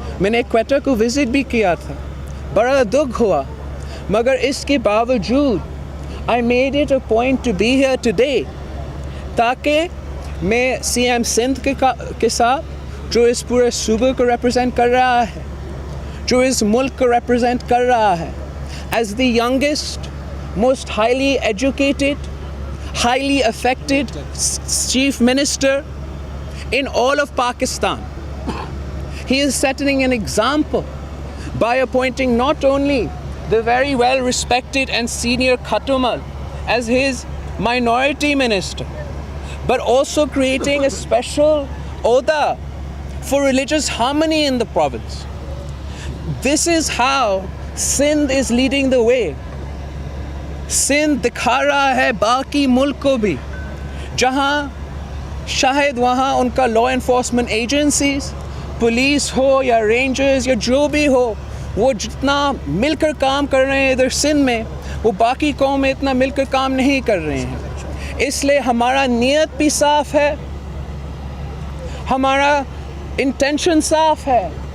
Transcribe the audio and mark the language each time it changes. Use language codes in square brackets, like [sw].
[ur] نے کوئٹہ کو وزٹ بھی کیا تھا، بڑا دکھ ہوا، مگر اس کے باوجود [en] I made it a point to be here today، [ur] تاکہ میں سی ایم سندھ کے ساتھ، جو اس پورے صوبے کو ریپرزینٹ کر رہا ہے، جو اس ملک کو ریپرزینٹ کر رہا ہے، [en] as the youngest, most highly educated, highly affected chief minister in all of Pakistan. He is setting an example by appointing not only the very well respected and senior Khatumal as his minority minister, but also creating a special Oda for religious harmony in the province. This is how Sindh is leading the way. Sindh [ur] دکھا رہا ہے باقی ملک کو بھی جہاں شاید وہاں ان کا لا انفورسمنٹ ایجنسیز، پولیس ہو یا رینجرز یا جو بھی ہو، وہ جتنا مل کر کام کر رہے ہیں ادھر سندھ میں، وہ باقی قوم میں اتنا مل کر کام نہیں کر رہے ہیں. اس لیے ہمارا نیت بھی صاف ہے، ہمارا انٹینشن صاف ہے.